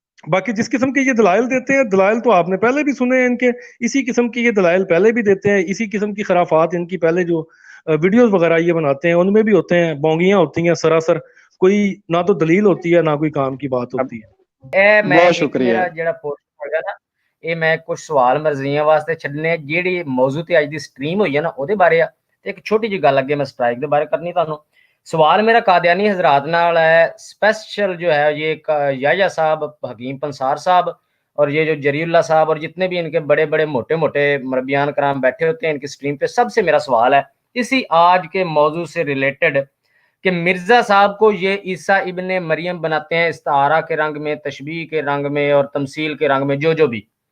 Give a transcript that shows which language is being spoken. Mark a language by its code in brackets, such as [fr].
[ur] باقی جس قسم کے یہ دلائل دیتے ہیں, دلائل تو آپ نے پہلے بھی سنے ہیں ان کے, اسی قسم کی یہ دلائل پہلے بھی دیتے ہیں, اسی قسم کی خرافات ان کی پہلے جو ویڈیوز وغیرہ یہ بناتے ہیں ان میں بھی ہوتے ہیں, بونگیاں ہوتی ہیں سراسر, کوئی نہ تو دلیل ہوتی ہے نہ کوئی کام کی بات ہوتی ہے. بہت شکریہ. [pa] ਜਿਹੜਾ ਪੋਸਟ ਹੋਇਆ ਨਾ ਇਹ ਮੈਂ ਕੁਝ ਸਵਾਲ ਮਰਜ਼ੀਆਂ ਵਾਸਤੇ ਛੱਡਨੇ, ਜਿਹੜੀ ਮੌਜੂ ਤੇ ਅੱਜ ਦੀ ਸਟ੍ਰੀਮ ਹੋਈ ਹੈ ਨਾ ਉਹਦੇ ਬਾਰੇ ਆ, ਤੇ ਇੱਕ ਛੋਟੀ ਜਿਹੀ ਗੱਲ ਅੱਗੇ ਮੈਂ ਸਟ੍ਰਾਈਕ ਦੇ ਬਾਰੇ ਕਰਨੀ ਤੁਹਾਨੂੰ. [ur] سوال میرا قادیانی حضرات نال ہے اسپیشل جو ہے یہ یحییٰ صاحب, حکیم پنسار صاحب اور یہ جو جری اللہ صاحب اور جتنے بھی ان کے بڑے بڑے موٹے موٹے مربیان کرام بیٹھے ہوتے ہیں ان کی سٹریم پہ, سب سے میرا سوال ہے اسی آج کے موضوع سے ریلیٹڈ کہ مرزا صاحب کو یہ عیسیٰ ابن مریم بناتے ہیں استعارہ کے رنگ میں, تشبیہ کے رنگ میں اور تمثیل کے رنگ میں, جو بھی.